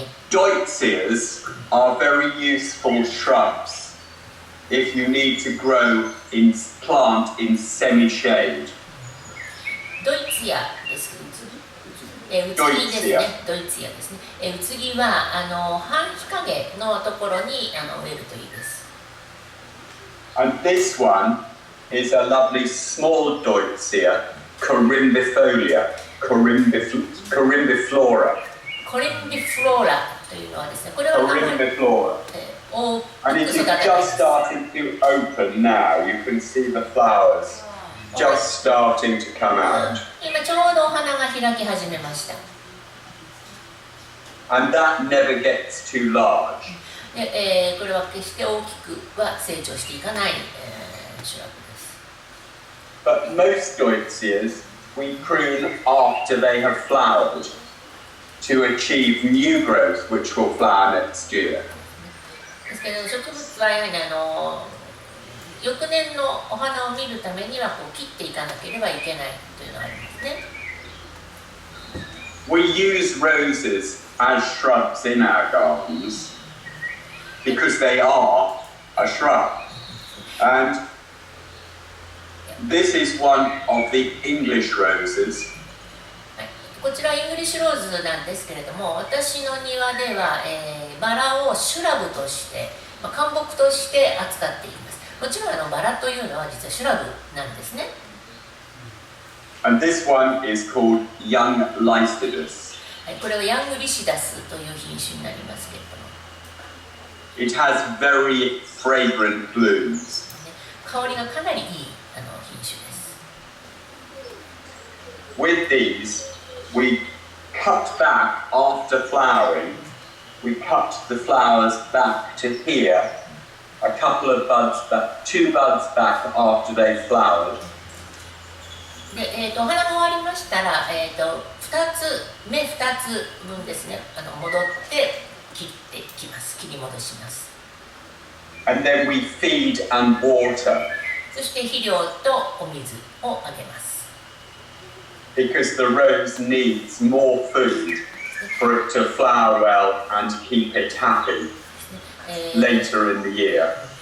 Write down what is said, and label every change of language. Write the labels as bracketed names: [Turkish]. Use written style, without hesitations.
[English] Deutzias are very useful shrubs if you need to plant in semi-shade. [Japanese] ドイツヤですけど、うつぎですね。ドイツヤですね。うつぎは半日陰のところに植えるといいです。 [English] And this one is a lovely small Deutzia, Corymbifolia, Corymbiflora. [Japanese] コリンビフローラというのはですね、これは [English] Corymbiflora. And it is just starting to open now. You can see the flowers just starting to come out. [Japanese] 今ちょうどお花が開き始めました。 [English] And that never gets too large. [Japanese] で、これは決して大きくは成長していかない、シュラブです。 [English] But most Deutzias we prune after they have flowered to achieve new growth, which will flower next year. [Japanese] ですけど植物はやはり翌年のお花を見るためにはこう切っていかなければいけないというのがありますね。 [English] We use roses as shrubs in our gardens because they are a shrub. And this is one of the English roses. [Japanese] こちらイングリッシュローズなんですけれども、私の庭では、バラをシュラブとして、灌木として扱っています。もちろんバラというのは実はシュラブなんですね。 [English] And this one is called young Lycidas. [Japanese] これはヤングリシダスという品種になりますけれども。 [English] It has very fragrant blooms. [Japanese] 香りがかなりいい品種です。 [English] With these, we cut back after flowering. We cut the flowers back to here. A couple of buds back, 2 buds back after they flowered. [Japanese] で、お花が終わりましたら、芽2つ分ですね、戻って切っていきます。切り戻します。 [English] And then we feed and water. [Japanese] そして肥料とお水をあげます。 [English] Because the rose needs more food for it to flower well and to keep it happy later in the year.